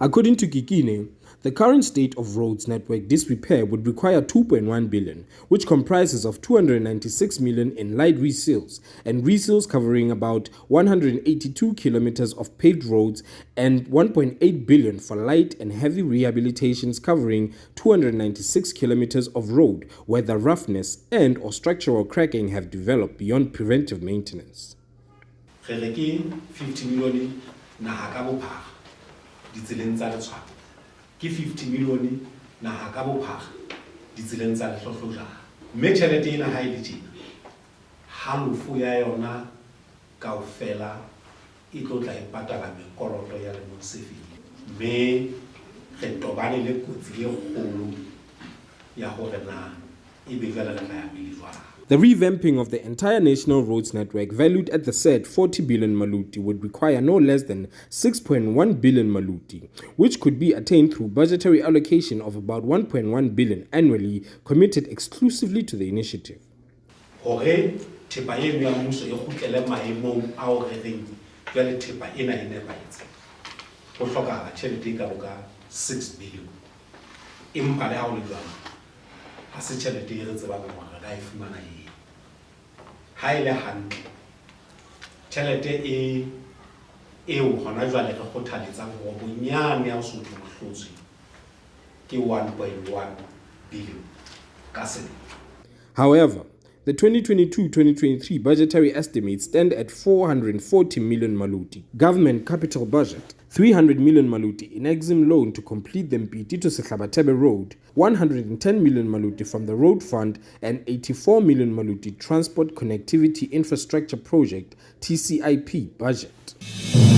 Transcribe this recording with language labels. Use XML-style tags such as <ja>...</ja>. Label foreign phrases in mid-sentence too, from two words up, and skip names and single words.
<en>According to Kikine, the current state of roads network disrepair would require 2.1 billion, which comprises of 296 million in light reseals and reseals covering about 182 kilometers of paved roads and 1.8 billion for light and heavy rehabilitations covering 296 kilometers of road where the roughness and or structural cracking have developed beyond preventive maintenance.</en> <st>50 million naha ka bophara ditseleng tsa letshwao ke 50 million naha ka bophara ditseleng tsa lehlohlojana mme tjhelete ena ha e le tjena halofo ya yona kaofela e tlo tla e patala mekoloto ya lemong se fetileng mme re tobane le kotsi e kgolo ya hore na ebe jwale re tla ya pele jwang.</st> <en>The revamping of the entire national roads network, valued at the said 40 billion maluti, would require no less than 6.1 billion maluti, which could be attained through budgetary allocation of about 1.1 billion annually, committed exclusively to the initiative.</en> <st>Hore thepa eno ya mmuso e kgutlele maemong ao re reng jwale thepa ena e nepahetse ho hlokahala tjhelete e kalo ka 6 billion empa le ha o le jwalo ha se tjhelete e re tsebang hore re ka e fumana ha ile hantle tjhelete eo hona jwale re kgothaletsang hore bonyane ya Lesotho mohlotswe ke 1.1 billion ka selemo.</st> <en>However, the 2022-2023 budgetary estimates stand at 440 million maluti, government capital budget, 300 million maluti in Exim loan to complete the Mpiti to Sehlabatebe Road, 110 million maluti from the Road Fund, and 84 million maluti Transport Connectivity Infrastructure Project (TCIP) budget.</en>